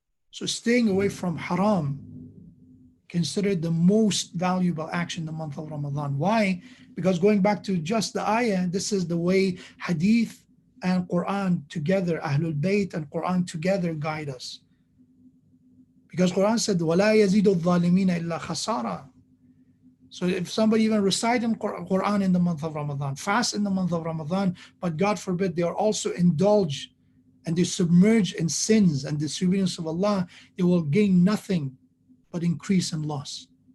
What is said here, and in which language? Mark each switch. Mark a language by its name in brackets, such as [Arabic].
[English] So staying away from haram, considered the most valuable action in the month of Ramadan. Why? Because going back to just the ayah, this is the way hadith and Quran together, Ahlul Bayt and Quran together guide us. Because Quran said, [Arabic] وَلَا يَزِيدُ الظَّالِمِينَ إِلَّا خَسَارًا. [English] So if somebody even recite in Quran in the month of Ramadan, fast in the month of Ramadan, but God forbid they are also indulged and they submerge in sins and disobedience of Allah, they will gain nothing but increase in loss.